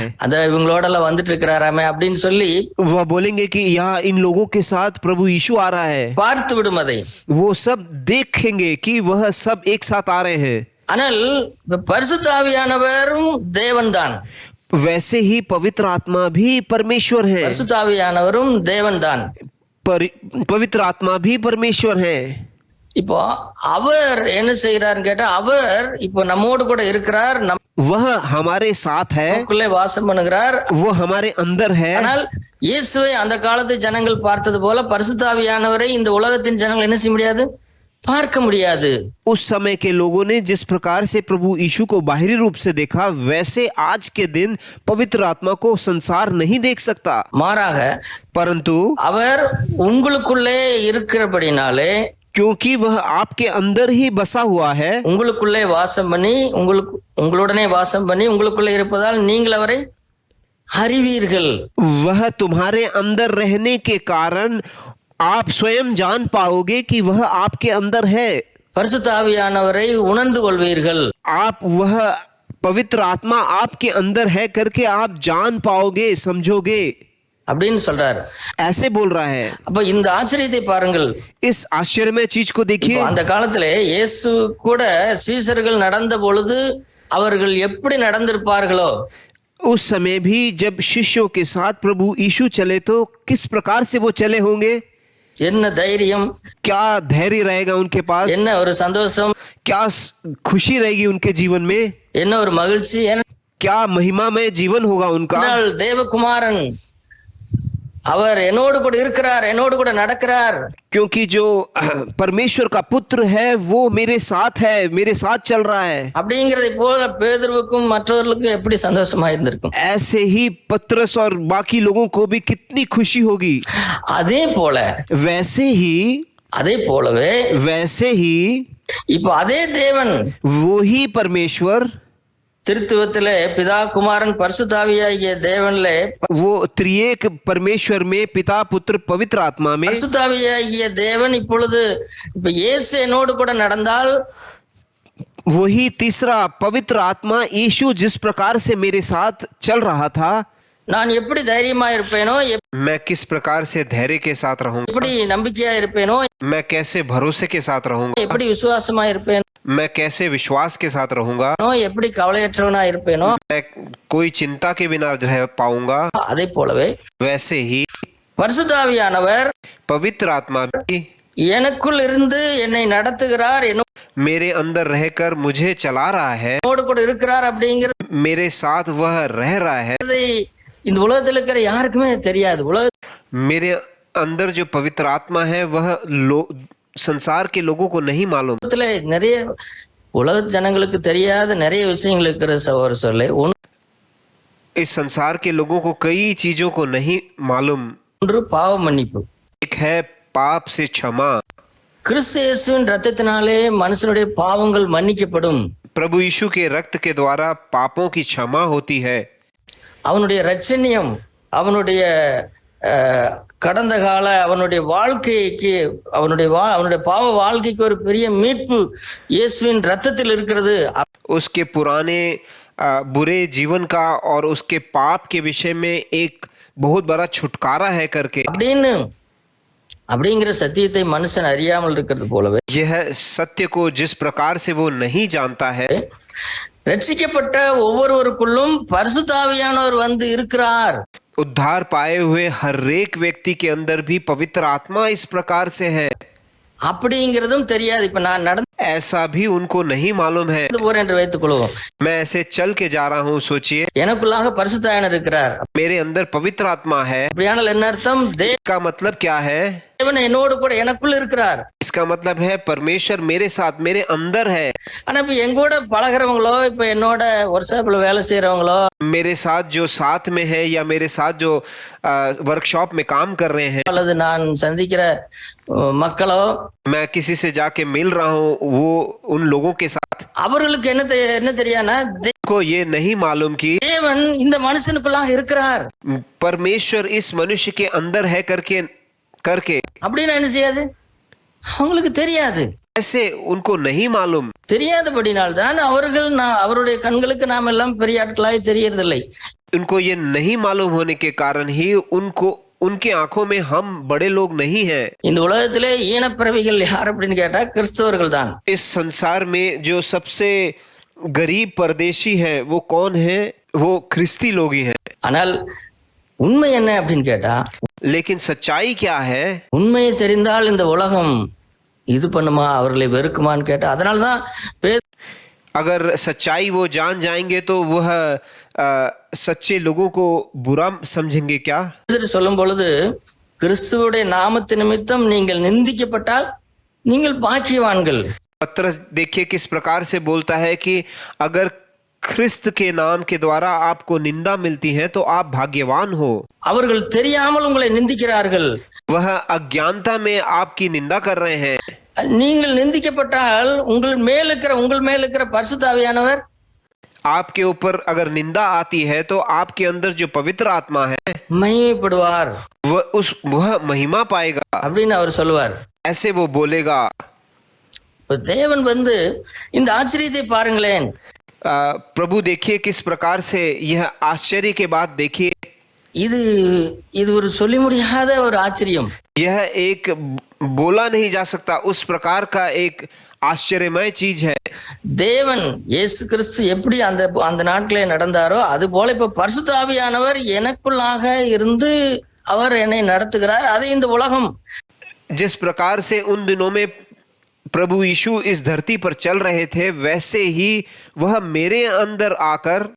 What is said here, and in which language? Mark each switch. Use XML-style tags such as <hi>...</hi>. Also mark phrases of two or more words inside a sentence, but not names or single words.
<ta>அத இவங்களோடலாம் வந்துட்டு இருக்கிறாராமே அப்படின்னு சொல்லி</ta> <hi>वह बोलेंगे कि यहाँ इन लोगों के साथ प्रभु यीशु आ रहा है.</hi> <ta>பார்த்து விடும் அதை.</ta> <hi>वो सब देखेंगे कि वह सब एक साथ आ रहे हैं.</hi> <ta>ஆனால் பரிசுத்த ஆவியானவரும் தேவன்தான்.</ta> <hi>वैसे ही पवित्र आत्मा भी परमेश्वर है.</hi> <ta>பரிசுத்த ஆவியானவரும் தேவன்தான்.</ta> <hi>पवित्र आत्मा भी परमेश्वर है.</hi> <ta>இப்போ அவர் என்ன செய்யறாருன்னு கேட்டா, அவர் இப்போ நம்மோடு கூட இருக்கிறார்,</ta> <hi>वह हमारे साथ है,</hi> <ta>நமக்குள்ளே வாசம் பண்ணுகிறார்,</ta> <hi>वो हमारे अंदर है.</hi> <ta>ஆனால் இயேசுவை அந்த காலத்து ஜனங்கள் பார்த்தது போல பரிசுத்த ஆவியானவரை இந்த உலகத்தின் ஜனங்கள் என்ன செய்ய முடியாது, பார்க்க முடியாது.</ta> <hi>उस समय के लोगों ने जिस प्रकार से प्रभु यीशु को बाहरी रूप से देखा, वैसे आज के दिन पवित्र आत्मा को संसार नहीं देख सकता.</hi> <ta>மாறாக</ta> <hi>परंतु</hi> <ta>அவர் உங்களுக்குள்ளே இருக்கிறபடினாலே,</ta> <hi>क्योंकि वह आपके अंदर ही बसा हुआ है,</hi> <ta>உங்களுக்குள்ளே வாசம் பண்ணி உங்களுடனே வாசம் பண்ணி உங்களுக்குள்ளே இருப்பதால் நீங்கள் அவரை அறிவீர்கள்.</ta> <hi>वह तुम्हारे अंदर रहने के कारण आप स्वयं जान पाओगे कि वह आपके अंदर है.</hi> <ta>பரிசுத்த ஆவியானவரை உணர்ந்து கொள்வீர்கள்.</ta> <hi>आप वह पवित्र आत्मा आपके अंदर है करके आप जान पाओगे, समझोगे</hi> <ta>அப்படின்னு சொல்றாரு.</ta> <hi>ऐसे बोल रहा है.</hi> <ta>அப்ப இந்த ஆச்சரியத்தை பாருங்கள்.</ta> <hi>इस आश्चर्यमय चीज को देखिए.</hi> <ta>அந்த காலத்திலே இயேசு கூட சீசர்கள் நடந்த பொழுது அவர்கள் எப்படி நடந்திருப்பார்களோ,</ta> <hi>उस समय भी जब शिष्यों के साथ प्रभु यीशु चले तो किस प्रकार से वो चले होंगे,</hi> <ta>என்ன தைரியம்,</ta> <hi>क्या धैर्य रहेगा उनके पास,</hi> <ta>என்ன ஒரு சந்தோஷம்,</ta> <hi>क्या खुशी रहेगी उनके जीवन में,</hi> <ta>என்ன ஒரு மகிழ்ச்சி,</ta> <hi>क्या महिमामय जीवन होगा उनका.</hi> <ta>தேவகுமாரன் அவர் என்னோடு கூட இருக்கிறார், என்னோடு கூட நடக்கிறார்.</ta> <hi>क्योंकि जो परमेश्वर का पुत्र है वो मेरे साथ है, मेरे साथ चल रहा है।</hi> <ta>அப்படிங்கிறதை போல பேதுருவுக்கும் மற்றவர்களுக்கும் எப்படி சந்தோஷமா இருந்திருக்கும்.</ta> <hi>ऐसे ही पतरस और बाकी लोगों को भी कितनी खुशी होगी।</hi> <ta>அதே போல அதே போலவே</ta> <hi>वैसे ही</hi> <ta>இப்போ அதே தேவன்,</ta> <hi>वो ही परमेश्वर,</hi> <ta>திருத்துவத்திலே பிதா குமாரன் பரிசுத்தாவியாகிய தேவன்லே</ta> <hi>वो त्रिएक परमेश्वर में पिता पुत्र पवित्र आत्मा में</hi> <ta>பரிசுத்தாவியாகிய தேவன் இப்பொழுது இப்ப இயேசு என்னோடு கூட நடந்தால்</ta> <hi>वही तीसरा पवित्र आत्मा यीशु जिस प्रकार से मेरे साथ चल रहा था,</hi> <ta>நான் எப்படி தைரியமா இருப்பேனோ,</ta> <hi>मैं किस प्रकार से धैर्य के साथ रहूंगा,</hi> <ta>எப்படி நம்பிக்கையா இருப்பேனோ,</ta> <hi>मैं कैसे भरोसे के साथ रहूंगा,</hi> <ta>எப்படி விசுவாசமா இருப்பேனோ,</ta> <hi>मैं कैसे विश्वास के साथ रहूंगा,</hi> <ta>எப்படி கவலையற்றவனா இருப்பேனோ,</ta> <hi>मैं कोई चिंता के बिना रह पाऊंगा,</hi> <ta>அதே போலவே</ta> <hi>वैसे ही</hi> <ta>பரிசுத்தாவியானவர்</ta> <hi>पवित्र आत्मा भी</hi> <ta>எனக்குள் இருந்து என்னை நடத்துகிறார்,</ta> <hi>मेरे अंदर रहकर मुझे चला रहा है,</hi> <ta>என்னோடு கூட இருக்கிறார் அப்படிங்கிறது</ta> <hi>मेरे साथ वह रह रहा है।</hi> <ta>இந்த உலகத்தில் இருக்கிற யாருக்குமே தெரியாது.</ta> <hi>मेरे अंदर जो पवित्र आत्मा है वह संसार के लोगों को नहीं मालूम।</hi> <ta>நிறைய உலக ஜனங்களுக்கு தெரியாத நிறைய விஷயங்கள் இருக்கிற சகோதரர்களே.</ta> <hi>इस संसार के लोगों को कई चीजों को नहीं मालूम।</hi> <ta>ஒன்று பாவ மன்னிப்பு,</ta> <hi>एक है पाप से क्षमा।</hi> <ta>கிறிஸ்து இயேசுவின் இரத்தத்தினாலே மனுஷனுடைய பாவங்கள் மன்னிக்கப்படும்.</ta> <hi>प्रभु यीशु के रक्त के द्वारा पापों की क्षमा होती है।</hi> <ta>அவனுடைய இரட்சணியம், அவனுடைய கடந்த கால அவனுடைய வாழ்க்கைக்கு, அவனுடைய பாவ வாழ்க்கைக்கு ஒரு பெரிய மீட்பு இயேசுவின் இரத்தத்தில் இருக்கிறது.</ta> <hi>उसके पुराने बुरे जीवन का और उसके पाप के विषय में एक बहुत बड़ा छुटकारा है करके</hi> <ta>அப்படிங்கிற சத்தியத்தை மனுஷன் அறியாமல் இருக்கிறது போலவே,</ta> <hi>यह सत्य को जिस प्रकार से वो नहीं जानता है,</hi> <ta>ரட்சிக்கப்பட்ட ஒவ்வொருவருக்குள்ளும் பரிசுத்த ஆவியானவர் வந்து இருக்கிறார்.</ta> <hi>उद्धार पाए हुए हर एक व्यक्ति के अंदर भी पवित्र आत्मा इस प्रकार से है,</hi> <ta>அப்படிங்கிறதும் தெரியாது. இப்ப நான் நடந்து</ta> <hi>ऐसा भी उनको नहीं मालूम है।</hi> <ta>போறேன் என்று வைத்துக் கொள்வோம்,</ta> <hi>मैं ऐसे चल के जा रहा हूँ, सोचिए</hi> <ta>எனக்குள்ளாக பரிசுத்த ஆவியானவர் இருக்கிறார்,</ta> <hi>मेरे अंदर पवित्र आत्मा है।</hi> <ta>அப்படியானால் என்ன அர்த்தம்?</ta> <hi>का मतलब क्या है?</hi> <ta>தேவன் என்னோடு கூட எனக்குள்ள இருக்கிறார்.</ta> <hi>इसका मतलब है परमेश्वर मेरे साथ, मेरे अंदर है।</hi> <ta>ஆனா இப்ப எங்கூட பழகிறவங்களோ, இப்ப என்னோட ஒர்க்ஷாப்ல வேலை செய்யறவங்களோ,</ta> <hi>मेरे साथ जो साथ में है या मेरे साथ जो वर्कशॉप में काम कर रहे हैं,</hi> <ta>அல்லது நான் சந்திக்கிற மக்களோ,</ta> <hi>मैं किसी से जाके मिल रहा हूँ, वो उन लोगों के साथ,</hi> <ta>அவர்களுக்கு என்ன தெரியாதுன்னா,</ta> <hi>को ये नहीं मालूम कि</hi> <ta>தேவன் இந்த மனுஷனுக்குள்ளாக இருக்கிறார்,</ta> <hi>परमेश्वर इस मनुष्य के अंदर है करके</hi> <ta>அப்படின்னு என்ன செய்யாது? அவங்களுக்கு தெரியாது.</ta> <hi>ऐसे उनको नहीं मालूम।</hi> <ta>தெரியாதபடினால்தான் அவருடைய கண்களுக்கு நாம் எல்லாம் பெரிய ஆட்களாய் தெரியறதில்லை.</ta> <hi>उनको ये नहीं मालूम होने के कारण ही उनकी आंखों में हम बड़े लोग नहीं हैं।</hi> <ta>இந்த உலகத்திலே ஈனப்பிறவிகள் யார் அப்படின்னு கேட்டா கிறிஸ்தவர்கள் தான்.</ta> <hi>इस संसार में जो सबसे गरीब परदेशी है वो कौन है? वो ख्रिस्ती लोग ही हैं।</hi> <ta>ஆனால் உண்மை என்ன அப்படின்னு கேட்டா,</ta> <hi>लेकिन सच्चाई क्या है?</hi> <ta>உண்மையை தெரிந்தால் இந்த உலகம் இது பண்ணுமா, அவர்களை வெறுக்குமான்னு கேட்டா, அதனால்தான்</ta> <hi>अगर सच्चाई वो जान जाएंगे तो वह सच्चे लोगों को बुरा समझेंगे क्या?</hi> <ta>சொல்லும் பொழுது, கிறிஸ்துவுடைய நாமத்து நிமித்தம் நீங்கள் நிந்திக்கப்பட்டால் நீங்கள் பாக்கியவான்கள்.</ta> <hi>पत्रस देखिए किस प्रकार से बोलता है कि अगर ख्रिस्त के नाम के द्वारा आपको निंदा मिलती है तो आप भाग्यवान हो।</hi> <ta>அவர்கள் தெரியாமல் உங்களை நிந்திக்கிறார்கள்,</ta> <hi>वह अज्ञानता में आपकी निंदा कर रहे हैं।</hi> <ta>நீங்கள் நிந்திக்கப்பட்டால் உங்கள் மேல் இருக்கிற பரிசுத்த ஆவியானவர்,</ta> <hi>आपके ऊपर अगर निंदा आती है तो आपके अंदर जो पवित्र आत्मा है</hi> <ta>மகிமைப்படுவார்,</ta> <hi>वह महिमा पाएगा</hi> <ta>அப்படின்னு அவர் சொல்லுவார்.</ta> <hi>ऐसे वो बोलेगा।</hi> <ta>தேவன் வந்து இந்த ஆச்சரியத்தை பாருங்களேன்.</ta> <hi>प्रभु देखिए किस प्रकार से यह आश्चर्य के बाद देखिए,</hi> <ta>இது ஒரு சொல்லி முடியாத ஒரு ஆச்சரியம்.</ta> <hi>यह एक बोला नहीं जा सकता उस प्रकार का एक आश्चर्यमय चीज है।</hi> <ta>தேவன் இயேசு கிறிஸ்து எப்படி அந்த நாட்களே நடந்தாரோ அது போல இப்ப பரிசுத்த ஆவியானவர் எனக்குள்ளாக இருந்து அவர் என்னை நடத்துகிறார். அது இந்த உலகம்</ta> <hi>जिस प्रकार से उन दिनों में प्रभु यीशु इस धरती पर चल रहे थे, वैसे ही वह मेरे अंदर आकर,</hi>